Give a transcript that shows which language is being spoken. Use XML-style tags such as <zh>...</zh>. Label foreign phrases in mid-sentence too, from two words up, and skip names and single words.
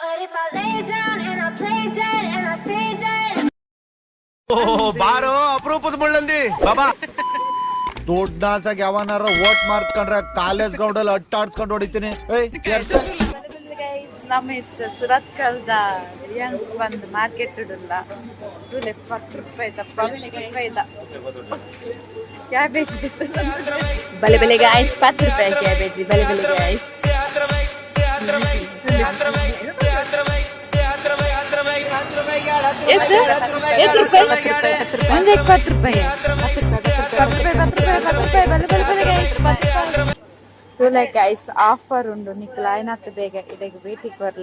<kn>ಬಾರೋ ಅಪರೂಪದ ಮುಳ್ಳಂದಿ ಬಾಬಾ. ದೊಡ್ಡ ಆಸಾಗಿ ಯಾವನಾರ ಓಟ್ ಮಾಡ್ಕೊಂಡ್ರೆ</kn> <en>college ground</en> <kn>ಅಲ್ಲಿ ಅಟ್ಟಾಡ್ಸ್ಕೊಂಡು ಹೊಡಿತೀನಿ.</kn> <tcy>ನಮ್ಮ ಸುರತ್ ಕಲ್ದ ಯಂಗ್ಸ್ ಬಂದು ಮಾರ್ಕೆಟ್ ಇಡಲ್ಲ ತುಲೆ 10 ರೂಪಾಯಿ 10 ರೂಪಾಯಿ ಕ್ಯಾಬೇಜ್ ಬಲೆ ಬಲೆ ಗಾಯ್ಸ್ 10 ರೂಪಾಯಿ ಕ್ಯಾಬೇಜ್ ಬಲೆ ಬಲೆ ಗಾಯ್ಸ್. ಒಂದು 20 ರೂಪಾಯಿ ತುಲೆ ಗೈಸ್ ಆಫರ್ ಉಂಡು ನಿಕ್ಲ ಐನತ್ತು ಬೇಗ ಇದಕ್ಕೆ ಬೇಟಿಗೆ ಬರ್ಲೆ.</tcy>